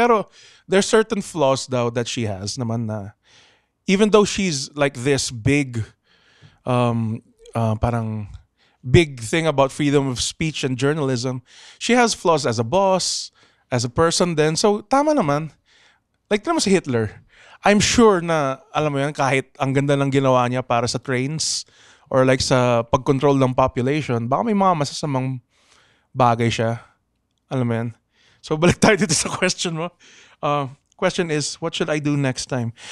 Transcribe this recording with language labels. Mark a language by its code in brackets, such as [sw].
[en] Pero there's certain flaws daw that she has naman na even though she's like this big parang big thing about freedom of speech and journalism, she has flaws as a boss, as a person then. [tl] So tama naman. Like naman si Hitler. [en] I'm sure [tl] na alam mo yan, kahit ang ganda ng ginawa niya para sa trains [en] or like [tl] sa pag-control ng population, baka may mga masasamang bagay siya. Alam mo yan? So balik tayo dito sa question mo. [en] Question is, what should I do next time?